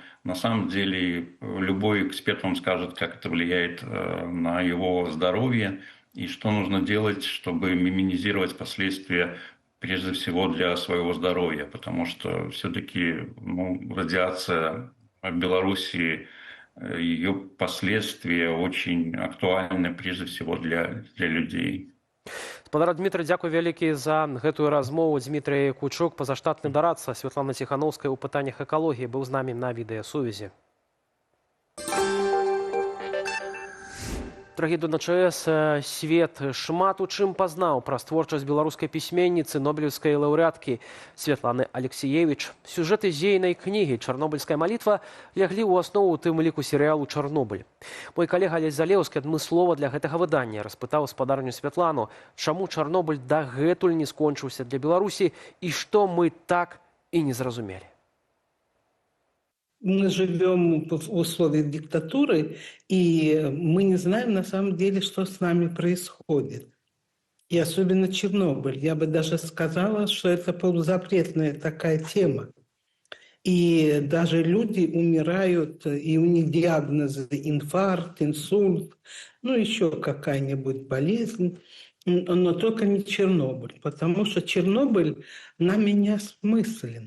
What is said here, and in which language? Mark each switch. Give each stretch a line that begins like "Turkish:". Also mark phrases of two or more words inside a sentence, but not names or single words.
Russian: На самом деле любой эксперт вам скажет, как это влияет на его здоровье и что нужно делать, чтобы минимизировать последствия, прежде всего для своего здоровья, потому что все-таки радиация в Беларуси, ее последствия очень актуальны прежде всего для людей.
Belarusian: Спадар Дмітрый, дзякуй вялікі за гэтую размову. Дмітрый Кучук, пазаштатны дарадца Святлана Ціхановская ў пытаннях экалогіі, быў з намі на відэасувязі. Трагедыю на ЧАЭС свет шмат у чым пазнаў праз творчасць беларускай пісьменніцы, нобелеўскай лаўрэаткі Святланы Алексеевич. Сюжэты з ейнай кнігі «Чарнобыльская малітва» ляглі ў аснову у тым ліку серыялу «Чарнобыль». Мой калега Алесь Залеўскі адмыслова для гэтага выдання распытаў спадарню Святлану, чаму Чарнобыль дагэтуль не скончыўся для Беларусі і што мы так і не зразумелі.
Russian: Мы живем в условиях диктатуры, и мы не знаем на самом деле, что с нами происходит. И особенно Чернобыль. Я бы даже сказала, что это полузапретная такая тема. И даже люди умирают, и у них диагнозы инфаркт, инсульт, еще какая-нибудь болезнь, но только не Чернобыль, потому что Чернобыль нами не осмыслен.